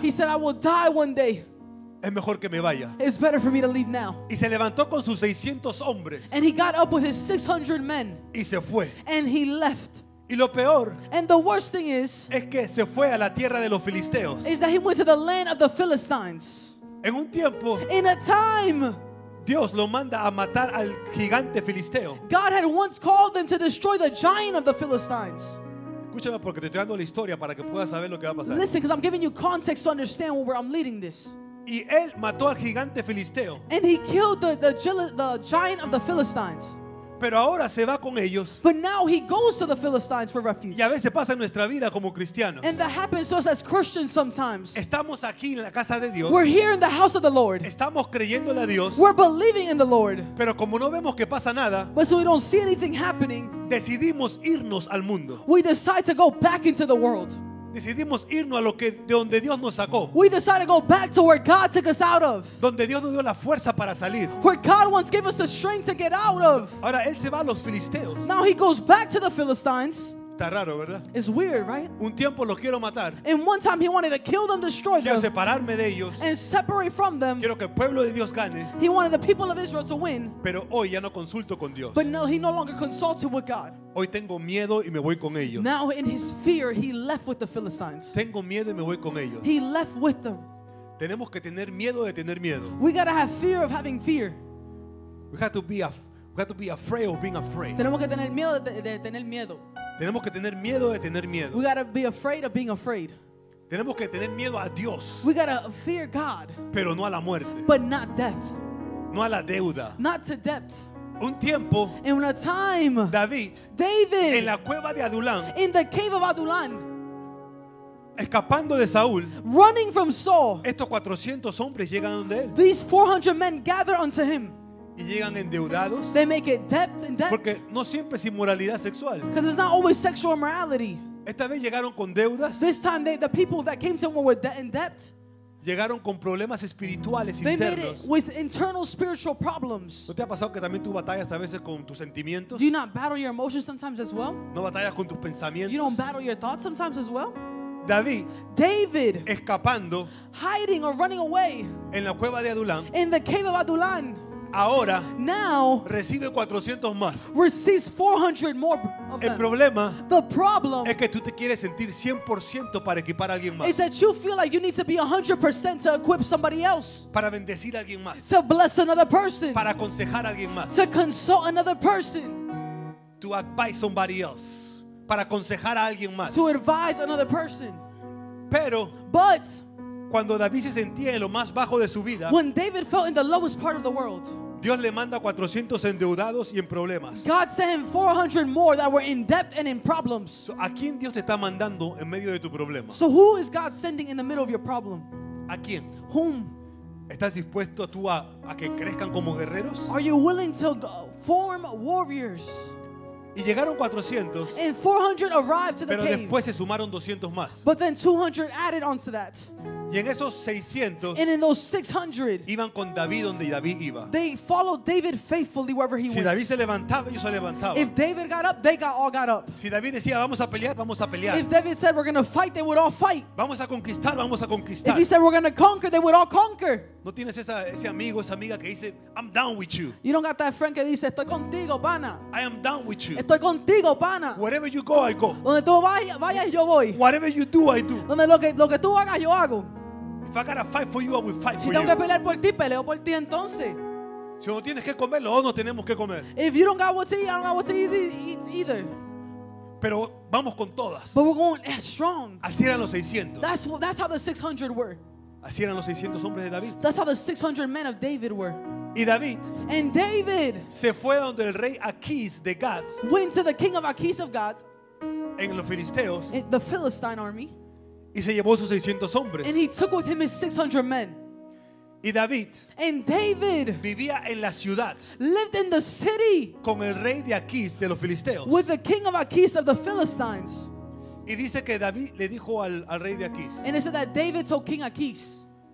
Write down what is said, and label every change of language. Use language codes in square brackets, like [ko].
[en] He said, I will die one day. [es] es mejor que me vaya. [en] It's better for me to leave now. [es] Y se levantó con sus 600 hombres [en] And he got up with his 600 men [es] y se fue. [en] and he left. [es] Y lo peor [en] And the worst thing is [es] que se fue a la tierra de los filisteos. [en] that he went to the land of the Philistines. [es] En un tiempo, [en] In a time, [es] Dios lo manda a matar al gigante filisteo. [en] God had once called them to destroy the giant of the Philistines. [es] Escúchame porque te estoy dando la historia para que puedas saber lo que va a pasar. [en] Listen, because I'm giving you context to understand where I'm leading this. [es] Y él mató al gigante filisteo, [en] And he killed the giant of the Philistines. [es] pero ahora se va con ellos. [en] But now he goes to the Philistines for refuge. [es] Y a veces pasa en nuestra vida como cristianos. [en] And that happens to us as Christians sometimes. [es] Estamos aquí en la casa de Dios, [en] We're here in the house of the Lord. [es] estamos creyéndole a Dios, [en] We're believing in the Lord. [es] pero como no vemos que pasa nada, [en] But so we don't see anything happening, [es] decidimos irnos al mundo. [en] we decide to go back into the world. [es] Decidimos irnos a de donde Dios nos sacó, [en] We decide to go back to where God took us out of. [es] donde Dios nos dio la fuerza para salir. [en] Where God once gave us the strength to get out of. [es] Ahora él se va a los filisteos. [en] Now he goes back to the Philistines. [es] Está raro, ¿verdad? [en] It's weird, right? [es] Un tiempo los quiero matar. [en] And one time he wanted to kill them, destroy [es] Quiero [en] them, [es] separarme de ellos. [en] and separate from them. [es] Quiero que el pueblo de Dios gane. [en] He wanted the people of Israel to win. [es] Pero hoy ya no consulto con Dios. [en] But no, he no longer consulted with God. [es] Hoy tengo miedo y me voy con ellos. [en] Now in his fear, he left with the Philistines. [es] Tengo miedo y me voy con ellos. [en] He left with them. [es] Tenemos que tener miedo de tener miedo. [en] We gotta have fear of having fear. We have to be afraid of being afraid. [es] Tenemos que tener miedo de tener miedo. Tenemos que tener miedo de tener miedo. [en] We gotta be afraid of being afraid. [es] Tenemos que tener miedo a Dios, [en] We gotta fear God, [es] pero no a la muerte, [en] but not death, [es] no a la deuda. [en] not to debt. [es] Un tiempo, [en] And in a time, [es] David, en [en] David, [es] la cueva de Adulam, [en] in the cave of Adullam, [es] escapando de Saúl, [en] running from Saul, [es] estos 400 hombres llegan donde él [en] these 400 men gather unto him. [es] y llegan endeudados, [en] They make it debt and debt, [es] porque no siempre es inmoralidad sexual. [en] because it's not always sexual immorality. [es] Esta vez llegaron con deudas, [en] This time, the people that came to him were in debt. [es] llegaron con problemas espirituales [en] They made it [es] internos. [en] with internal spiritual problems. [es] ¿No te ha pasado que también tú batallas a veces con tus sentimientos? [en] Do you not battle your emotions sometimes as well? [es] ¿No batallas con tus [en] You [es] pensamientos? [en] don't battle your thoughts sometimes as well? [es] David, [en] David, [es] escapando [en] hiding or running away [es] en la cueva de Adulam, [en] in the cave of Adullam, [es] ahora [en] now [es] recibe 400 más. [en] receives 400 more of [es] El [en] them. [es] problema [en] The problem [es] es que tú te quieres sentir 100% para equipar a alguien más, [en] is that you feel like you need to be 100% to equip somebody else, [es] para bendecir a alguien más, [en] to bless another person, [es] para aconsejar a alguien más, [en] to consult another person, to advise somebody else, [es] para aconsejar a alguien más. [en] to advise another person. [es] Pero [en] But [es] cuando David se sentía en lo más bajo de su vida, [en] when David felt in the lowest part of the world, [es] Dios le manda 400 endeudados y en problemas. [en] God sent him 400 more that were in debt and in problems. [es] So, ¿a quién Dios te está mandando en medio de tu problema? [en] So who is God sending in the middle of your problem? [es] ¿A quién? [en] Whom? [es] ¿Estás dispuesto tú a que crezcan como guerreros? [en] Are you willing to form warriors? [es] Y llegaron 400, [en] And 400 arrived to the [es] pero [en] cave. [es] después se sumaron 200 más. [en] But then 200 added onto that. [es] Y en esos 600 [en] And in those 600, [es] iban con David donde David iba. [en] they followed David faithfully wherever he [es] Si [en] went. [es] David se levantaba, ellos se levantaban. [en] If David got up, they all got up. [es] Si David decía, vamos a pelear, vamos a pelear. [en] If David said we're going to fight, they would all fight. [es] Vamos a conquistar, vamos a conquistar. [en] If he said we're going to conquer, they would all conquer. [es] ¿No tienes ese amigo, esa amiga que dice, [en] I'm down with you? You don't got that friend [es] que dice, estoy contigo, pana. [en] I am down with you. [es] Estoy contigo, pana. [en] Wherever you go, I go. [es] Donde tú vayas, yo voy. [en] Whatever you do, I do. [es] Donde lo que tú hagas, yo hago. [en] If I gotta fight for you, I will fight [es] Si [en] for [es] tengo que [en] you. [es] pelear por ti, peleo por ti entonces. Si no tienes que comer, los dos no tenemos que comer. [en] If you don't got what to eat, I don't got what to eat either. [es] Pero vamos con todas. [en] But we're going strong. [es] Así eran los 600. [en] That's how the 600 were. [es] Así eran los 600 hombres de David. [en] That's how the 600 men of David were. [es] Y David [en] And David [es] se fue donde el rey Aquís de Gat, [en] went to the king of Achish of God, [es] en los filisteos, [en] the Philistine army, [es] y se llevó sus 600 hombres. [en] and he took with him his 600 men. [es] Y David [en] And David [es] vivía en la ciudad [en] lived in the city [es] con el rey de Aquís de los filisteos. [en] with the king of Achish of the Philistines. [es] Y dice que David le dijo al rey de Aquís, [en] And it said that David told King Achish,